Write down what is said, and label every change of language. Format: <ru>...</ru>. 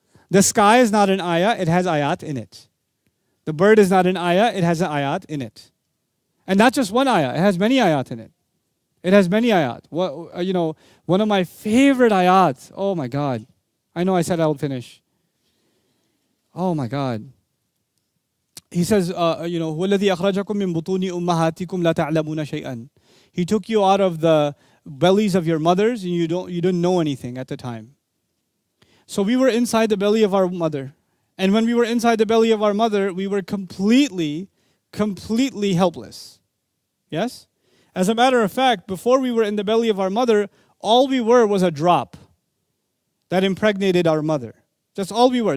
<en>The sky is not an ayah, it has ayat in it. The bird is not an ayah, it has an ayat in it. And not just one ayah, it has many ayat in it. It has many ayat. One of my favorite ayat, oh my God. I know I said I would finish. Oh my God. He says,</en> <ar>هُوَ الَّذِي أَخْرَجَكُم مِّن بُطُونِ أُمَّهَاتِكُمْ لَا تَعْلَمُونَ شَيْئًا.</ar> <en>He took you out of the bellies of your mothers and you didn't know anything at the time. So we were inside the belly of our mother. And when we were inside the belly of our mother, we were completely helpless. Yes? As a matter of fact, before we were in the belly of our mother, all we were was a drop that impregnated our mother. That's all we were.</en>